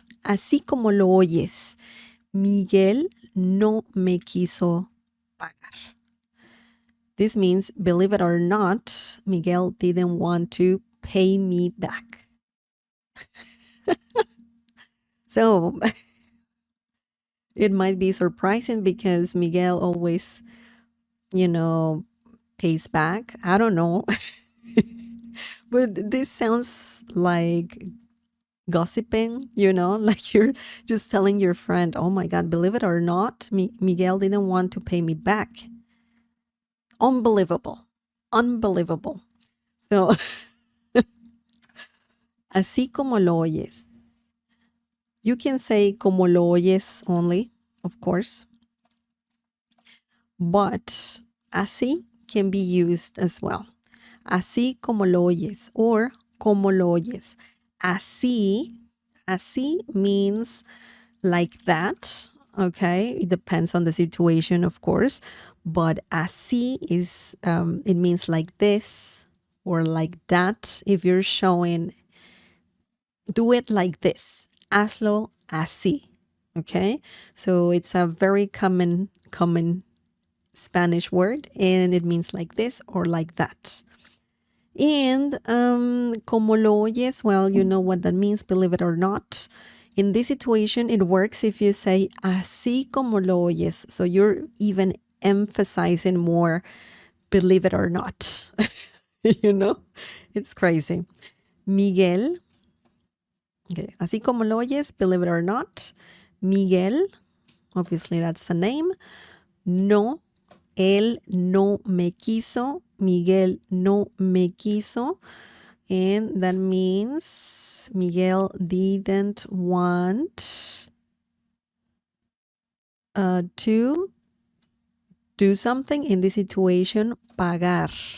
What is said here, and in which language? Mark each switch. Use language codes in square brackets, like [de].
[es] Así como lo oyes, Miguel no me quiso pagar. [en] This means, believe it or not, Miguel didn't want to pay me back. So it might be surprising because Miguel always, pays back. I don't know. But this sounds like gossiping, like you're just telling your friend, oh my God, believe it or not, Miguel didn't want to pay me back. Unbelievable. Unbelievable. So, [es] así como lo oyes. [en] You can say [es] como lo oyes [en] only, of course. But así can be used as well. [es] Así como lo oyes or como lo oyes. [en] Así means like that, okay? It depends on the situation, of course. But así is, it means like this or like that. If you're showing, do it like this. [es] Hazlo así, [en] okay? So it's a very common Spanish word, and it means like this or like that. And [es] como lo oyes, [en] well, you know what that means, believe it or not. In this situation, it works if you say [es] así como lo oyes. [en] So you're even emphasizing more, believe it or not. It's crazy. Miguel, okay, [es] así como lo oyes, [en] believe it or not. Miguel, obviously that's the name. [es] No, él no me quiso. Miguel no me quiso. [en] And that means Miguel didn't want to do something in this situation. Pagar.